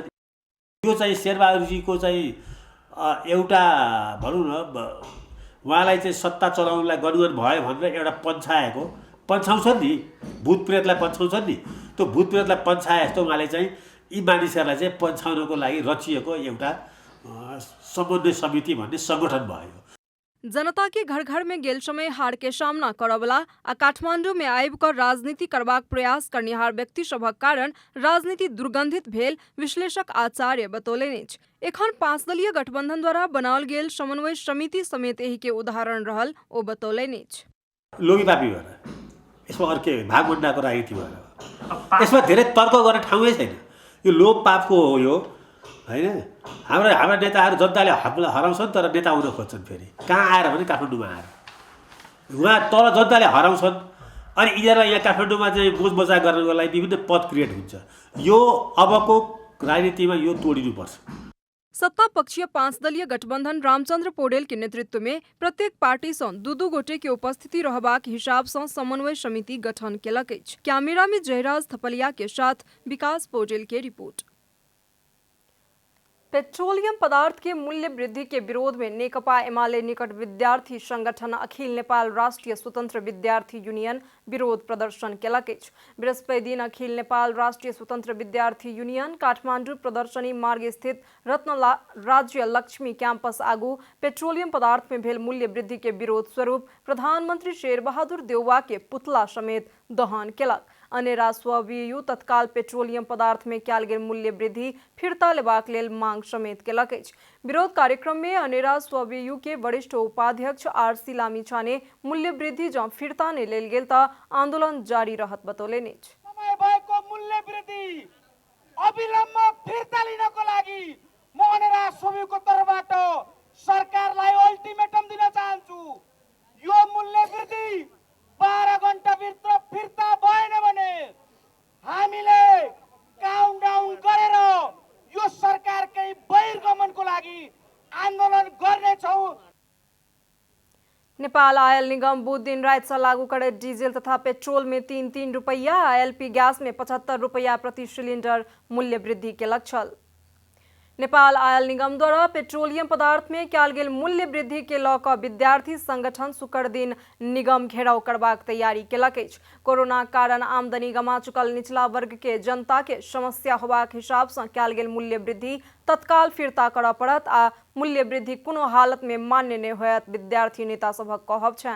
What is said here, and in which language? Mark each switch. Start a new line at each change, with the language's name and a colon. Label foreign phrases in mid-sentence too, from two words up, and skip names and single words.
Nepali: यो चाहिँ शेरबहादुरजीको चाहिँ एउटा भनौँ न उहाँलाई चाहिँ सत्ता चलाउनलाई गनुगन भयो भनेर एउटा पन्छाउँछन् नि, भूत प्रेतलाई पन्छाउँछन् नि, त्यो भूत प्रेतलाई पन्छाए जस्तो उहाँले चाहिँ यी मानिसहरूलाई चाहिँ पन्छाउनको लागि रचिएको एउटा समन्वय समिति भन्ने सङ्गठन भयो।
Maithili: जनता के घर घर में गेल समय हार के सामना करवला आ काठमांडू में आबि कर राजनीति करबाक प्रयास करनिहार व्यक्ति सभक कारण राजनीति दुर्गंधित भेल विश्लेषक आचार्य बतौलनि अछि। एखन 5 दलीय गठबंधन द्वारा बनाओल गेल समन्वय समिति समेत एही के उदाहरण रहल ओ बतौलनि अछि।
Nepali: लोभीपापी भएर यसमा अर्के भागभण्डाको राजनीति भएर यसमा धेरै तर्क गर्ने ठाउँै छैन। यो लोभ पापको हो यो हैन। हाम्रा नेताहरू जनताले हराउँछन् तर नेता हुन खोज्छन्। फेरि कहाँ आएर भने काठमाडौँमा आएर उहाँ तल जनताले हराउँछन् अनि यिनीहरूलाई यहाँ काठमाडौँमा चाहिँ बोझ बजा गर्नको लागि विभिन्न पद क्रिएट हुन्छ। यो अबको राजनीतिमा यो तोडिनुपर्छ।
Maithili: सत्ता पक्षीय 5 दलीय गठबंधन रामचंद्र पौडेल के नेतृत्व में प्रत्येक पार्टी से 2-2 गोटे के उपस्थिति रहबाक हिसाब से समन्वय समिति गठन केलक अछि। कैमरा में जयराज थपलिया के साथ विकास पौडेल के रिपोर्ट। पेट्रोलियम पदार्थ के मूल्य वृद्धि के विरोध में नेकपा एमाले निकट विद्यार्थी संगठन अखिल नेपाल राष्ट्रीय स्वतंत्र विद्यार्थी यूनियन विरोध प्रदर्शन केलक अछि। बृहस्पति दिन अखिल नेपाल राष्ट्रीय स्वतंत्र विद्यार्थी यूनियन काठमांडू प्रदर्शनी मार्ग स्थित रत्न राज्य लक्ष्मी कैंपस आगू पेट्रोलियम पदार्थ में भेल मूल्य वृद्धि के विरोध स्वरूप प्रधानमंत्री शेरबहादुर देउवा के पुतला समेत दहन केलक। अनेरा स्ववियु तत्काल पेट्रोलियम पदार्थ में कयल गेल मूल्य वृद्धि फिरता लेबाक लेल मांग समेत केलक अछि। विरोध कार्यक्रम में अनेरा स्ववियु के वरिष्ठ उपाध्यक्ष आरसी लामिछाने मूल्य वृद्धि जँ फिरता नै लेल गेल त आन्दोलन जारी रहत बतौलनि अछि।
Nepali: समय भएको मूल्य वृद्धि अविलम्ब फिरता लिनको लागि म अनेरा स्ववियुको तर्फबाट सरकारलाई अल्टिमेटम दिन चाहन्छु। यो मूल्य वृद्धि 12 घण्टाभित्र फिर्ता भएन भने हामीले काउन्टडाउन गरेर यो सरकारकै बहिर्गमनको लागि आन्दोलन गर्नेछौँ।
Maithili: नेपाल आयल निगम बुध दिन रात से लागू करे डीजल तथा पेट्रोल में 3-3 रुपया, एलपी गैस में 75 रुपया प्रति सिलिंडर मूल्य वृद्धि केलक छल। नेपाल आयल निगम द्वारा पेट्रोलियम पदार्थ में कयल गेल मूल्य वृद्धि के लऽ कऽ विद्यार्थी संगठन शुक्र दिन निगम घेराव करबाक तैयारी केलक अछि। कोरोना कारण आमदनी गमा चुकल निचला वर्ग के जनता के समस्या होबाक हिसाब से कयल गेल मूल्य वृद्धि तत्काल फिरता करऽ पड़त आ मूल्य वृद्धि कोनो हालत में मान्य नहि होयत विद्यार्थी नेता सभक कहब छनि।